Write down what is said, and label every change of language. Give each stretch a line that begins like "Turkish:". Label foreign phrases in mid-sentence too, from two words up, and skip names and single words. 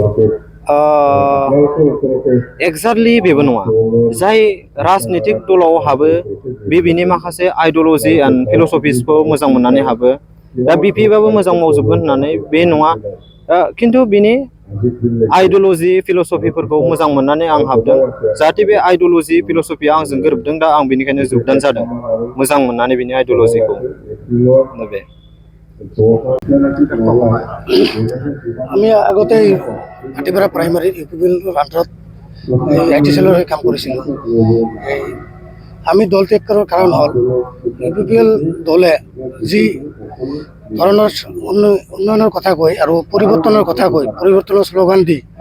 Bodo: एक्जेक्टलि बेबो नङा जाय राजनितिक दलाव हाबो बेनि माखासे
English: ideology and philosophies
Bodo: मोजां मोननानै हाबो दा BPFआबो मोजां मावजोबगोन होननानै बे नङा खिन्थु बिनि
English: ideology philosophies
Bodo: मोजां मोननानै आं हाबदों जाहाथे बे
English: ideology philosophy
Bodo: आंजों गोरोबदों दा आं बेनिखायनो जगदान जादों मोजां मोननानै बिनि आइडियलजिखौ बे
Assamese: আমি আগতে ভাটিপাৰা প্ৰাইমাৰী ইউপিপিএলৰ আণ্ডাৰত IT চেলৰ কাম কৰিছিলোঁ আমি দল ত্যাগ কৰাৰ কাৰণ হ'ল ইউপিপিএল দলে যি ধৰণৰ উন্নয়নৰ কথা কয় আৰু পৰিৱৰ্তনৰ কথা কয় পৰিৱৰ্তনৰ শ্লোগান দি